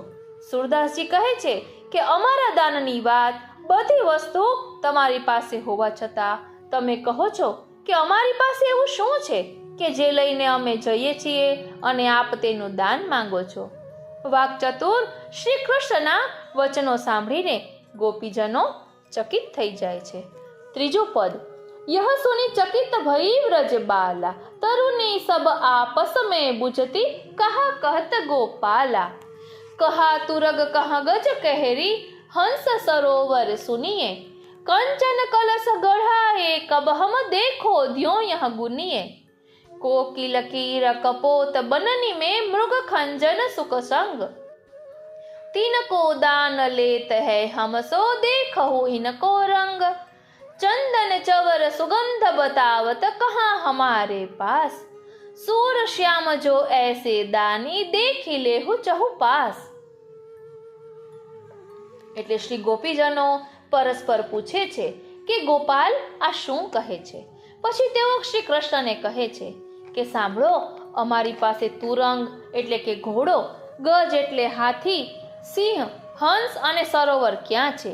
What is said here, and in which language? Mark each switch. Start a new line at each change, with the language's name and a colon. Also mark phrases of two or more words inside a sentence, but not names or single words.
Gujarati: સુરદાસજી કહે છે કે અમારા દાનની વાત, બધી વસ્તુ તમારી પાસે હોવા છતાં તમે કહો છો કે અમારી પાસે એવું શું છે કે જે લઈને અમે જઈએ છીએ અને આપ તેનું દાન માંગો છો. વાક્ચતુર શ્રી કૃષ્ણના વચનો સાંભળીને ગોપીજનો ચકિત થઈ જાય છે. ત્રીજું પદ.
Hindi: यह सुनी चकित भई व्रज बाला, तरुणी सब आपस में बुझती, कहा कहत गोपाला, कहा तुरग कहा गज कहरी, हंस सरोवर सुनिए, कंचन कलश गढ़ाए कब हम देखो द्यों यह गुनिए, कोकिल कीर कपोत बननी में मृग खंजन सुख संग, तीन को दान लेत है हम सो देखो इनको रंग, चंदन चवर सुगंध बतावत कहाँ हमारे पास, सूर श्याम जो ऐसे दानी देखी लेहु चहु पास.
Gujarati: એટલે શ્રી ગોપીજનો પરસ્પર પૂછે છે કે ગોપાલ આ શું કહે છે. પછી તેઓ શ્રી કૃષ્ણને કહે છે કે સાંભળો, અમારી પાસે તુરંગ એટલે કે ઘોડો, ગજ એટલે હાથી, સિંહ, હંસ અને સરોવર ક્યાં છે?